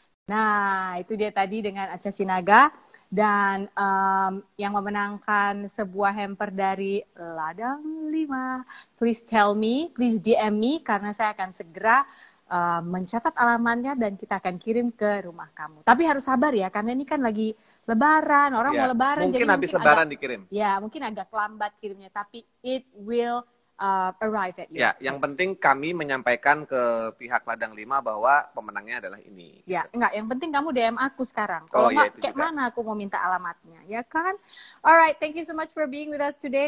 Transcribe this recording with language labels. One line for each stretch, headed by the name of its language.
Indonesian: Nah, itu dia tadi dengan Acha Sinaga. Dan yang memenangkan sebuah hamper dari Ladang 5.
English: Please tell me, please DM me,
Indonesian: karena saya akan segera mencatat alamatnya dan kita akan kirim ke rumah kamu. Tapi harus sabar ya, karena ini kan lagi Lebaran, orang mau Lebaran. Mungkin jadi habis Lebaran dikirim. Ya, mungkin agak lambat kirimnya, tapi
English: it will arrive at you.
Indonesian: Ya, yang penting kami menyampaikan ke pihak Ladang 5 bahwa pemenangnya adalah ini. Ya, enggak. Yang penting kamu DM aku sekarang. Kalau iya, kayak juga. mana aku mau minta alamatnya, ya kan?
English: Alright, thank you so much for being with us today.